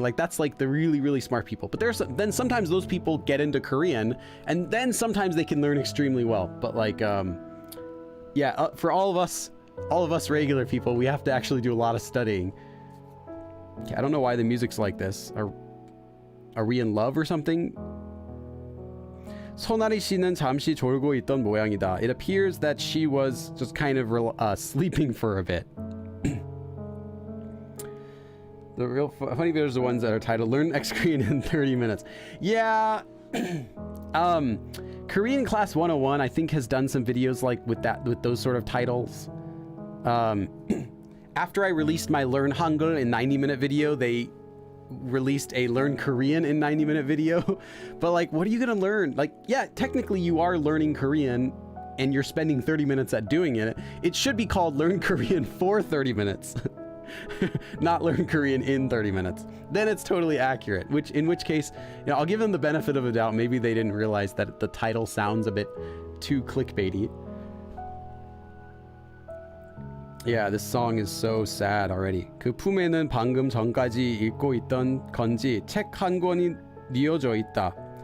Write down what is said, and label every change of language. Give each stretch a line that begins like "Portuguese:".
English: Like, that's like the really, really smart people. But then sometimes those people get into Korean, and then sometimes they can learn extremely well. But like, for all of us regular people, we have to actually do a lot of studying. Okay, I don't know why the music's like this. Are we in love or something?
Korean: 선아리 씨는 잠시 졸고 있던 모양이다.
English: It appears that she was just kind of sleeping for a bit. The real funny videos are the ones that are titled "Learn X Korean in 30 minutes." Yeah, Korean Class 101 I think has done some videos like with those sort of titles. After I released my Learn Hangul in 90-minute video, they released a Learn Korean in 90-minute video. But like, what are you gonna learn? Like, yeah, technically you are learning Korean and you're spending 30 minutes at doing it. It should be called Learn Korean for 30 minutes. Not Learn Korean in 30 minutes. Then it's totally accurate, in which case, I'll give them the benefit of the doubt. Maybe they didn't realize that the title sounds a bit too clickbaity. Yeah, this song is so sad already.
Korean: 그 품에는 방금 전까지 읽고 있던 건지 책 한 권이 뉘어져 있다.